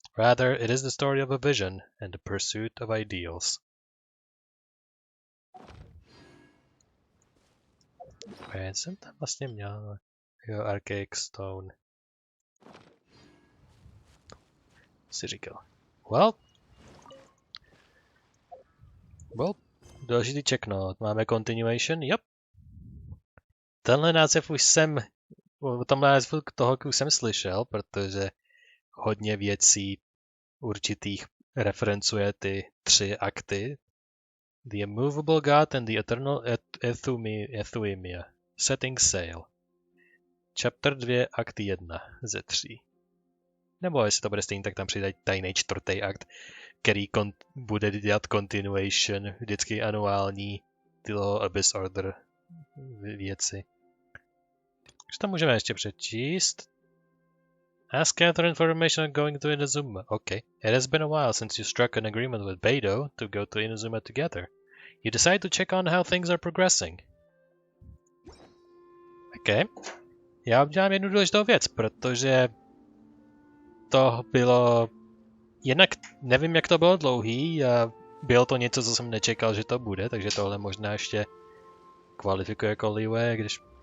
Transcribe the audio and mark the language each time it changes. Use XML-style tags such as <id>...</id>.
<en>Rather, it is the story of a vision and the pursuit of ideals.</en> <cs>Já jsem tam vlastně měl Archaic Stone. Si říkal. Well, důležitý checknout. Máme continuation, yep. Tenhle název už jsem, o tomhle názvu toho už jsem slyšel, protože hodně věcí určitých referencuje ty 3 akty.</cs> <en>The Immovable God and the Eternal Euthymia. Setting Sail.</en> <cs>Chapter 2, akt 1 ze 3. Nebo jestli to bude stejný, tak tam přidají tajný 4. akt, který bude dělat continuation, vždycky anuální, tyho Abyss Order věci. Co tam můžeme ještě přečíst?</cs> <en>Ask Catherine for information on going to Inazuma. Okay. It has been a while since you struck an agreement with Beidou to go to Inazuma together. You decide to check on how things are progressing. Okay.</en> <cs>Já udělám jednu důležitou věc, protože to bylo... Jinak nevím, jak to bylo dlouhý a bylo to něco, co jsem nečekal, že to bude, takže tohle možná ještě kvalifikuje jako Liue, když...</cs>